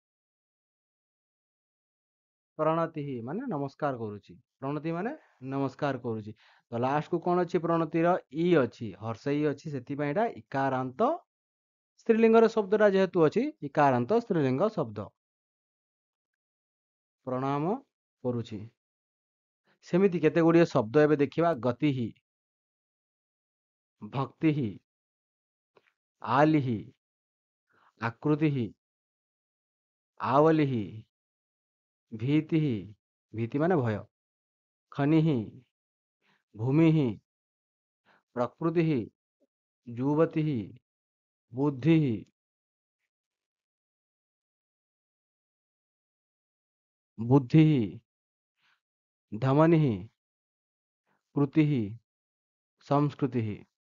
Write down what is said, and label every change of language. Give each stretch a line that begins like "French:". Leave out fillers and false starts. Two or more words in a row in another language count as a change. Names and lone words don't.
Odia: ପ୍ରଣତି ମାନେ ନମସ୍କାର କରୁଛି, ପ୍ରଣତି ମାନେ ନମସ୍କାର କରୁଛି, ତ ଲାଷ୍ଟକୁ କଣ ଅଛି ପ୍ରଣତିର ଇ ଅଛି, ହର୍ଷେଇ ଅଛି, ସେଥିପାଇଁ ଏଟା ଇକାରାନ୍ତ ସ୍ତ୍ରୀଲିଙ୍ଗର ଶବ୍ଦଟା ଯେହେତୁ ଅଛି ଇକାରାନ୍ତ ସ୍ତ୍ରୀଲିଙ୍ଗ ଶବ୍ଦ। ପ୍ରଣାମ କରୁଛି। ସେମିତି କେତେ ଗୁଡ଼ିଏ ଶବ୍ଦ ଏବେ ଦେଖିବା।
Sanskrit: ଗତିଃ, ଭକ୍ତିଃ, ଆଲିଃ, ଆକୃତିଃ, आवलिः, भीतिः, भीति
Odia: ମାନେ ଭୟ,
Sanskrit: ଖନିଃ, ଭୂମିଃ, ପ୍ରକୃତିଃ, ଯୁବତିଃ, ବୁଦ୍ଧିଃ, ବୁଦ୍ଧିଃ, ଧମନିଃ, କୃତିଃ, ସଂସ୍କୃତିଃ।